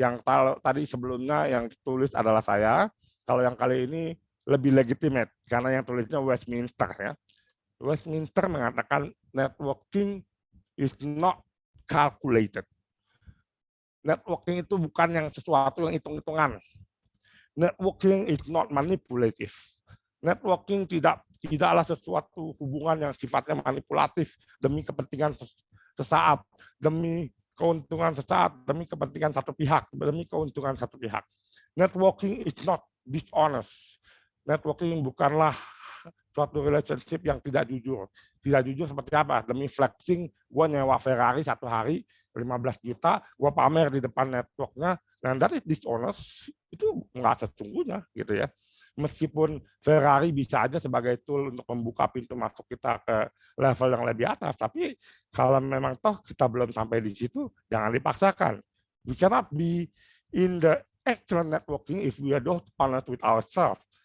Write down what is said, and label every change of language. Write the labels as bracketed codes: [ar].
[id] Yang tadi sebelumnya yang tulis adalah saya. Kalau yang kali ini lebih legitimate karena yang tulisnya Westminster ya. [en] Westminster [id] mengatakan [en] networking is not calculated. [id] Networking itu bukan yang sesuatu yang hitung-hitungan. [en] Networking is not manipulative. [id] Networking tidaklah sesuatu hubungan yang sifatnya manipulatif demi kepentingan sesaat, demi keuntungan sesaat, demi kepentingan satu pihak, demi keuntungan satu pihak. [en] Networking is not dishonest. [id] Networking bukanlah suatu relationship yang tidak jujur. Tidak jujur seperti apa? Demi flexing, gue nyewa Ferrari satu hari 15 juta, gue pamer di depan networknya, dan [en] that is dishonest, [id] itu nggak sesungguhnya gitu ya. Meskipun Ferrari bisa aja sebagai tool untuk membuka pintu masuk kita ke level yang lebih atas, tapi kalau memang toh kita belum sampai di situ, jangan dipaksakan. [en] We cannot be in the excellent networking if we are not honest with ourselves.